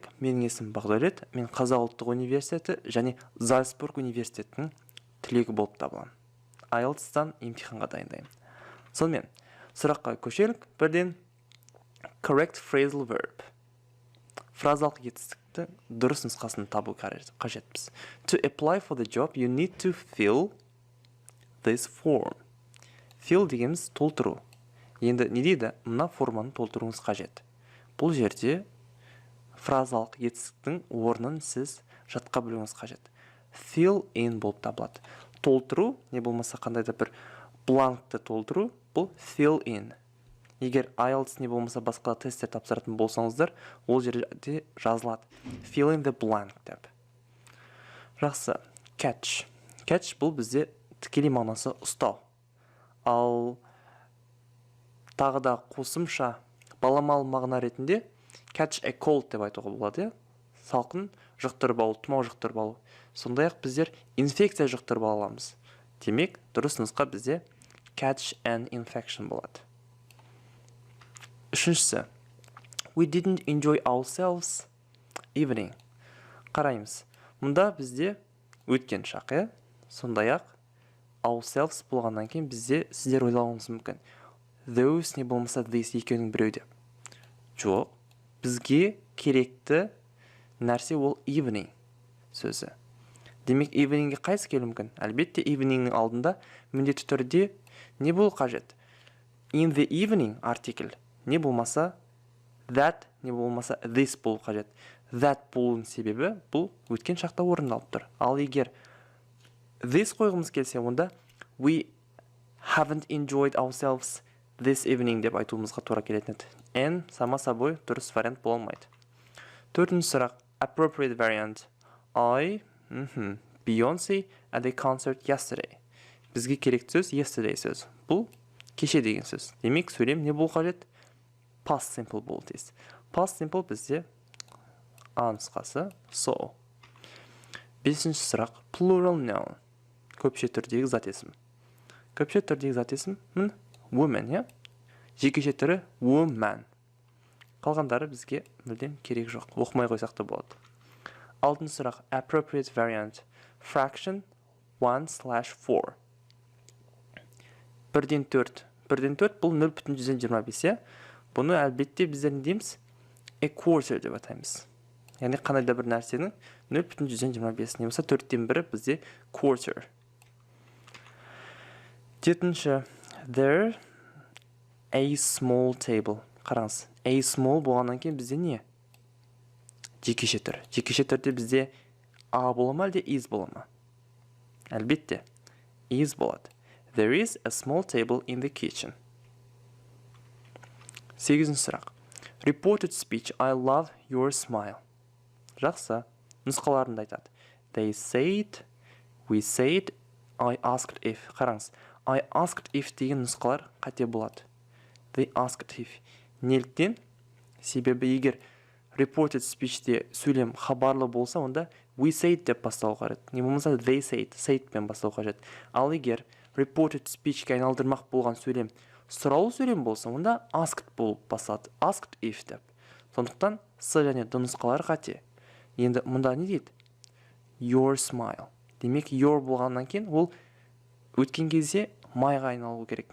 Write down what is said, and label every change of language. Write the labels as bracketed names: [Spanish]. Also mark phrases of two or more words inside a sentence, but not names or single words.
[Kazakh] Менің есімім Бағдәулет, мен Қазақ ұлттық университеті және Зальцбург университетінің түлегі болып табыламын. IELTS-тан емтиханға дайындаймын. Сонымен сұраққа көшелік. [English] Бірден correct phrasal verb. [Kazakh] Фразалық етістікті дұрыс нұсқасын табу қажетпіз. [English] To apply for the job, you need to fill this form. [Kazakh] Fill дегеніміз толтыру. Енді не дейді? Мына форманы толтыруыңыз қажет. Бұл жерде фразалық етістіктің орнын сіз жатқа білуіңіз қажет. [English] Fill in [Kazakh] болып табылады. Толтыру, не болмаса қандайда бір бланкты толтыру, бұл [English] fill in. [Kazakh] Егер IELTS не болмаса басқа тесттер тапсыратын болсаңыздар, ол жерде жазылады. [English] Fill in the blank [Kazakh] деп. Жақсы. [English] Catch. [Kazakh] Catch бұл бізде тікелей мағынасы ұстау. Ал тағы да қосымша баламалы мағына ретінде [English] catch a cold [Kazakh] деп айтуға болады. Салқын жұқтырып алу, тұмау жұқтырып алу. Сондай-ақ біздер инфекция жұқтырып аламыз. Демек, дұрыс нұсқа бізде [English] catch an infection [Kazakh] болады. Үшіншісі, [English] we didn't enjoy ourselves evening. [Kazakh] Қараймыз. Мұнда бізде өткен шақ, сондай-ақ ourselves болғаннан кейін бізде сіздер ойлауыңыз мүмкін. Those не болмаса this екеуінің біреу деп. Жоқ, бізге керекті нәрсе ол evening сөзі. Демек, eveningге қайсы келу мүмкін? Әлбетте, eveningнің алдында міндетті түрде не болу қажет? [English] In the evening [Kazakh] артикль. Не болмаса that, не болмаса this болу қажет. That болуының себебі бұл өткен шақта орындалып тұр. Ал егер this қойғымыз келсе, онда [English] we haven't enjoyed ourselves this evening [Kazakh] деп айтуымызға тура келетін еді. And [Russian] сама собой [Kazakh] дұрыс вариант бола алмайды. Төртінші сұрақ, [English] appropriate variant. Beyoncé at the concert yesterday. [Kazakh] Бізге керекті сөз yesterday сөз. Бұл кеше деген сөз. Демек, сөйлем не болу қажет? [English] Past simple [Kazakh] болу тиіс. [English] Past simple [Kazakh] бізде А нұсқасы so. Бесінші сұрақ, [English] plural noun. [Kazakh] Көпше түрдегі зат есім. Көпше түрдегі зат есім woman, жекеше түрі woman. Қалғандары бізге мүлдем керек жоқ. Оқымай қойсақ та болады. Алтыншы сұрақ, [English] appropriate variant. Fraction 1/4. [Kazakh] 1/4. 1/4 бұл 0,125. Бұны әлбетте біздер не дейміз? [English] A quarter [Kazakh] деп атаймыз. Яғни қандай да бір нәрсенің 0,125 не болса 4/1 бізде quarter. Жетінші, [English] there a small table. [Kazakh] Қараңыз, a small болғаннан кейін бізде не? Жекеше түр. Жекеше түрде бізде a бола ма әлде is бола ма? Әлбетте, is болады. [English] There is a small table in the kitchen. [Kazakh] Сегізінші сұрақ. [English] Reported speech, I love your smile. [Kazakh] Жақсы. Нұсқаларында айтады. [English] They said, we said, I asked if. [Kazakh] Қараңыз. [English] I asked if [Kazakh] деген нұсқалар қате болады. [English] They asked if. [Kazakh] Неліктен? Себебі егер [English] reported speechте [Kazakh] сөйлем хабарлы болса, онда [English] we said [Kazakh] деп бастау қажет. Не болмаса [English] they said, [Kazakh] saidпен бастау қажет. Ал егер [English] reported speechке [Kazakh] айналдырмақ болған сөйлем сұраулы сөйлем болса, онда asked болып басталады. [English] Asked if деп. [Kazakh] Сондықтан с және д нұсқалары қате. Енді мұнда не дейді? [English] Your smile. [Kazakh] Демек, your болғаннан кейін ол өткен кезде майға айналу керек.